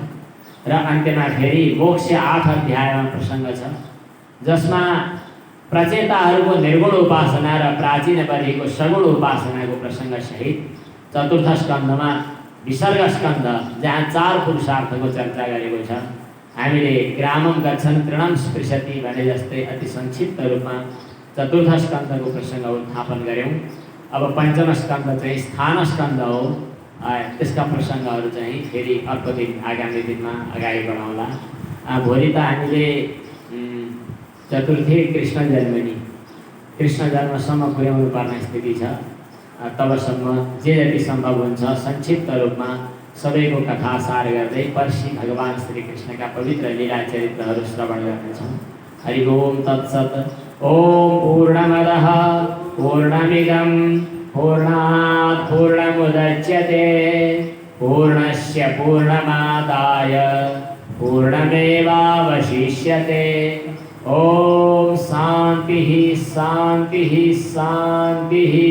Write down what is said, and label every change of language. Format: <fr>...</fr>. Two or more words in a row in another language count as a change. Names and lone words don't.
<ne>र अन्त्यमा फेरि मोक्ष 8 अध्यायमा प्रसङ्ग छ, जसमा प्रचेताहरूको निर्गुण उपासना र प्राचीन बलिको सगुण उपासनाको प्रसङ्ग सहित चतुर्थ स्कन्धमा विसर्ग स्कन्ध जहाँ 4 पुरुषार्थको चर्चा गरेको छ। हामीले</ne> <sa>ग्रामम गच्छन् तृणम स्पृशति</sa> <ne>भने जस्तै अति संक्षिप्त रूपमा चतुर्थ स्कन्धको प्रसङ्ग उत्थापन गऱ्यौँ। अब पञ्चम स्कन्ध चाहिँ स्थान स्कन्ध हो। त्यसका प्रसङ्गहरू चाहिँ फेरि अर्को दिन आगामी दिनमा अगाडि बढाउँला। भोलि त हामीले चतुर्थी कृष्ण जन्मनी, कृष्ण जन्मसम्म पुर्याउनु पर्ने स्थिति छ। तबसम्म जे जति सम्भव हुन्छ संक्षिप्त रूपमा सबैको कथा सार गर्दै पर्सि भगवान श्री कृष्णका पवित्र लीला चरित्रहरू श्रवण गर्नेछौँ।</ne> <sa>हरि ओम तत्सत। ओम पूर्णमदः पूर्णमिदं पूर्णात् पूर्णमुदच्यते पूर्णस्य पूर्णमादाय पूर्णमेवावशिष्यते। ओम शान्तिः शान्तिः शान्तिः।</sa>